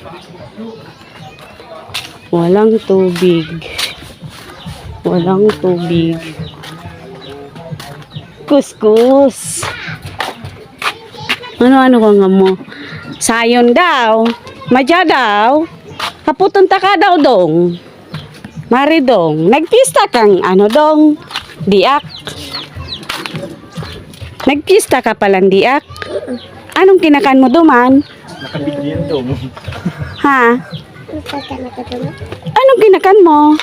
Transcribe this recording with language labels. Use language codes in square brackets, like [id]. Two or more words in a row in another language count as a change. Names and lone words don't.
[tl] Walang tubig. Kuskus. [bik] Ano ka nga mo? Sayon daw. Madya daw. Kaputon ta ka daw dong. Mari dong. Nagpista kang ano dong. Diak. Nagpista ka palang diak. Anong kinakan mo duman? Nakabigyan dong. Ha? Anong kinakan mo?